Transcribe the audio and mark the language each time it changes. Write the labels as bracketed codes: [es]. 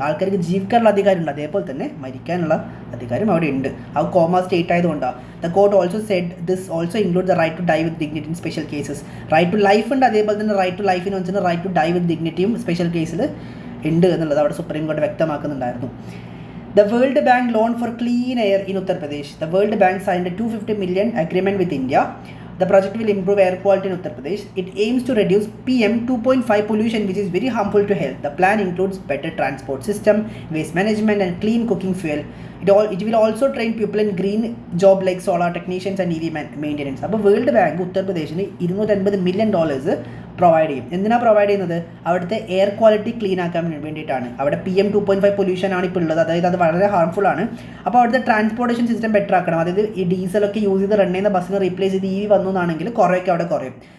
[ml] ആൾക്കാർക്ക് ജീവിക്കാനുള്ള അധികാരമുണ്ട്, അതേപോലെ തന്നെ മരിക്കാനുള്ള അധികാരം അവിടെ ഉണ്ട്. ആ കോമ സ്റ്റേറ്റ് ആയതുകൊണ്ടാണ്. [en] The court also said this also include the right to die with dignity in special cases. [ml] Right to life ഉണ്ട്, അതേപോലെ തന്നെ റൈറ്റ് ടു ലൈഫിന് വെച്ചാൽ right to die with ഡിഗ്നിറ്റിയും special കേസിൽ ഉണ്ട് എന്നുള്ളത് അവിടെ സുപ്രീം കോടതി വ്യക്തമാക്കുന്നുണ്ടായിരുന്നു. [en] The World Bank loan for clean air in Uttar Pradesh. The World Bank signed a $250 million agreement with India. The project will improve air quality in Uttar Pradesh. It aims to reduce PM 2.5 pollution, which is very harmful to health. The plan includes better transport system, waste management, and clean cooking fuel. It will also train people in green job like solar technicians and EV maintenance. [ml] അപ്പോൾ world bank ഉത്തർപ്രദേശിന് $250 million provide ചെയ്യും. എന്തിനാണ് provide ചെയ്യുന്നത്? അവിടുത്തെ air quality clean ആക്കാൻ വേണ്ടിയിട്ടാണ്. അവിടെ PM 2.5 pollution ആണ് ഇപ്പോൾ ഉള്ളത്, അതായത് അത് വളരെ ഹാർംഫുൾ ആണ്. അപ്പോൾ അവിടുത്തെ ട്രാൻസ്പോർട്ടേഷൻ സിസ്റ്റം ബെറ്റർ ആക്കണം. അതായത് ഈ ഡീസലൊക്കെ യൂസ് ചെയ്ത് റൺ ചെയ്യുന്ന ബസ്സിനെ റീപ്ലേസ് ചെയ്ത് EV വന്നു എന്നാണെങ്കിൽ കുറേയൊക്കെ അവിടെ കുറയും.